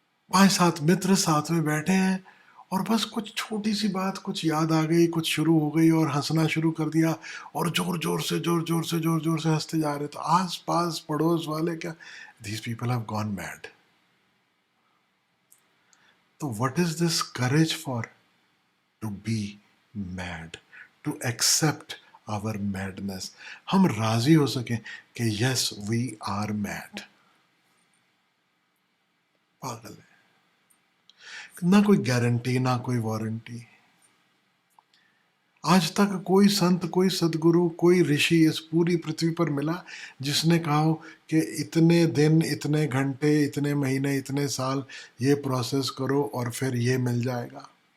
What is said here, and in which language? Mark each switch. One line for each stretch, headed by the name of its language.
Hindi: 5-7 मित्र साथ में बैठे हैं और बस कुछ छोटी सी बात कुछ याद आ गई, कुछ शुरू हो गई और हंसना शुरू कर दिया और जोर जोर से हंसते जा रहे। तो आस पास पड़ोस वाले क्या,
English: these people have gone mad. तो what is this courage for? To be mad, to accept our madness.
Hindi: हम राजी हो सके कि
English: yes we are mad.
Hindi: पागल है, ना कोई गारंटी ना कोई वारंटी। आज तक कोई संत, कोई सदगुरु, कोई ऋषि इस पूरी पृथ्वी पर मिला जिसने कहा हो कि इतने दिन, इतने घंटे, इतने महीने, इतने साल ये प्रोसेस करो और फिर ये मिल जाएगा?